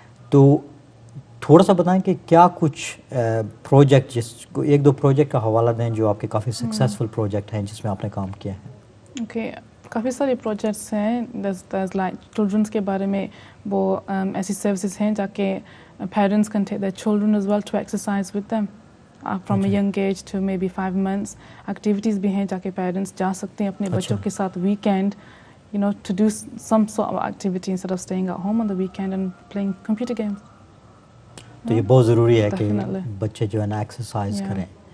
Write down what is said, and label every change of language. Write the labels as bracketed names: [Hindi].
[Urdu] تو تھوڑا سا بتائیں کہ کیا کچھ پروجیکٹ, جس کو 1-2 پروجیکٹ کا حوالہ دیں جو آپ کے کافی سکسیزفل پروجیکٹ ہیں جس میں آپ نے کام کیا ہے. [English] okay, [Urdu] کافی سارے [English] Projects ہیں. Like childrens [Urdu] کے بارے میں وہ ایسی سروسز ہیں جا کے [English] Parents can take their children as well to exercise with them from a young age to maybe 5 months. [Urdu] Activities بھی ہیں جا کے پیرنٹس جا سکتے ہیں اپنے بچوں کے ساتھ weekend, [English] to do some sort of activity instead of staying at home on the weekend and playing computer games. [Urdu] تو یہ بہت ضروری ہے کہ بچے جو ہے نا ایکسرسائز کریں.